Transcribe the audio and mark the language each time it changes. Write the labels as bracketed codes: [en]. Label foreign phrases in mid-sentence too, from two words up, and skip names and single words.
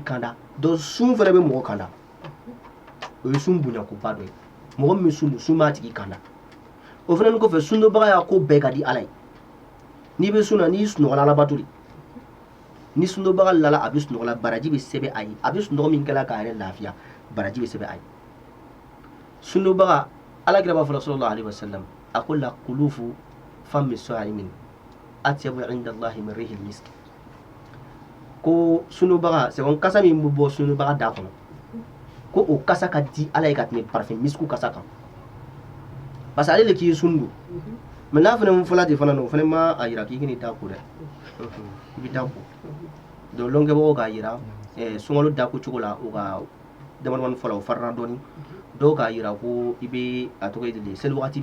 [bm] kanda donc sun fana bɛ mɔgɔ kanda o ye sun bonya ko ba dɔ ye mɔgɔ min bɛ sun don sun b'a tigi kanda o fana ni kɔfɛ sundobaga y'a ko bɛɛ ka di ala ye n'i bɛ sun na n'i sunɔgɔla alabato de ni sundobaga lala a bɛ sunɔgɔla baraji bɛ sɛbɛn a ye a bɛ sunɔgɔ min kɛla k'a yɛrɛ lafiya baraji bɛ sɛbɛn a ye sundobaga alakira b'a fɔ [ar] sallallahu alaihi wasallam [bm] a ko [ar] la kulufu fami sa'imin atyabu inda allahi min rihil misk [bm] ko sundobaga [fr] c'est comme [bm] kasa min bɛ bɔ sundobaga da kɔnɔ ko o kasa ka di ala ye ka tɛmɛ parfum misku kasa kan [fr] parce que [bm] ale le k'i sun don mais n'a fana fɔla ten fana o fana ma a yira k'i k'i da ko dɛ i bɛ da ko donc lɔnkɛbagaw k'a yira sunkalo dako cogo la o ka damadamani fɔla o farila dɔɔni dɔw k'a yira ko i bɛ a tɔgɔ ye de seli wagati